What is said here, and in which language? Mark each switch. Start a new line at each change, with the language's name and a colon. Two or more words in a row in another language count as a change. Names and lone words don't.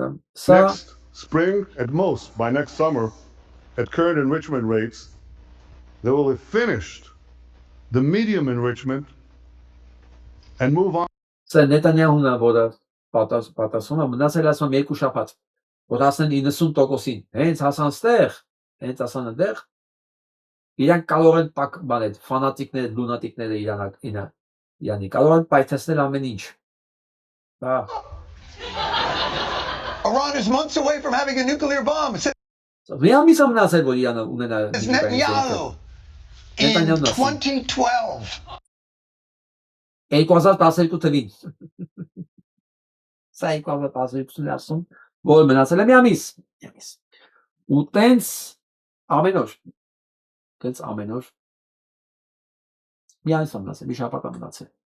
English: Next spring, at most, by next summer, at current enrichment rates, They will have finished the medium enrichment and move on.
Armenian: Սա Նետանյահուն է, որը պատասխանում է, մնացել ասում երկու շաբաթ, որ հասնեն 90%-ին, հենց հասան ստեղ, հենց հասան այնտեղ, իրանք կարող են տակ բանել, ֆանատիկները, լունատիկները իրանի, կարող են պայթեցնել ամեն ինչ։ Բա
English: Iran is months away from having a nuclear bomb.
Armenian: մի ամիս է մնացել, որ Իրանը ունենա
English: Netanyahu in 2012.
Armenian: 2012 թվին։ Սա 2012-ին ասում, որ մնացել է մի ամիս։ Ու տենց ամեն օր մի ամիս մնացել, մի շաբաթ մնացել։